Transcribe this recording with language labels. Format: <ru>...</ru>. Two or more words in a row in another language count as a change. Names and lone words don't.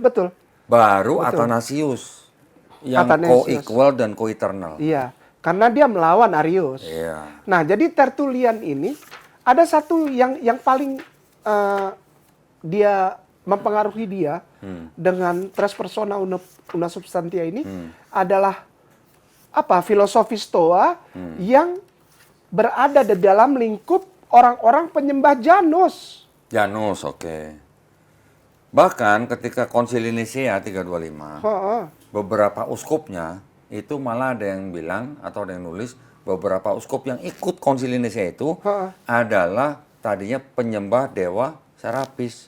<id>Baru Athanasius yang co-equal dan co-eternal. Iya, karena dia melawan Arius. Iya. Nah, jadi Tertullian ini ada satu yang paling dia mempengaruhi dia dengan</id> <la>tres persona una substantia</la> <id>ini adalah filosofi Stoa yang berada di dalam lingkup orang-orang penyembah Janus. Janus, oke. Bahkan ketika Konsili Nisea 325, beberapa uskupnya itu malah ada yang bilang atau ada yang nulis beberapa uskup yang ikut Konsili Nisea itu adalah tadinya penyembah dewa Serapis.</id>